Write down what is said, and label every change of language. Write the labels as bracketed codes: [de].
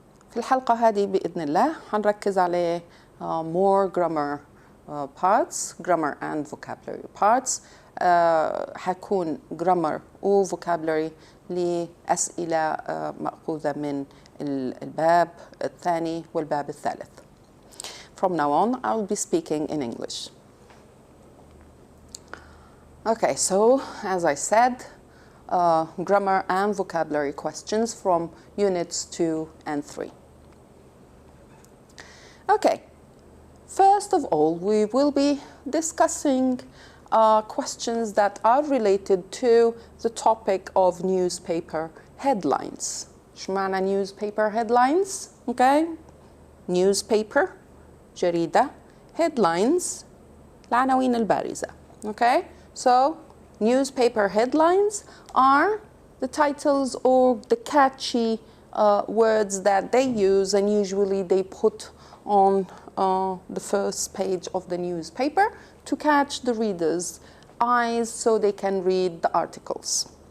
[ar] في الحلقة هذه بإذن الله هنركز على [en] more grammar parts, grammar and vocabulary parts. [ar] حيكون grammar و vocabulary لأسئلة مأخوذة من الباب الثاني والباب الثالث. [en] From now on, I will be speaking in English. Okay, so as I said, grammar and vocabulary questions from units 2 and 3. Okay. First of all, we will be discussing questions that are related to the topic of newspaper headlines. [ar] شو معنى [en] newspaper headlines? Okay. Newspaper, [ar] جريدة, [en] headlines, [ar] العناوين البارزة. [en] Okay. So, newspaper headlines are the titles or the catchy words that they use, and usually they put on the first page of the newspaper to catch the reader's eyes so they can read the articles.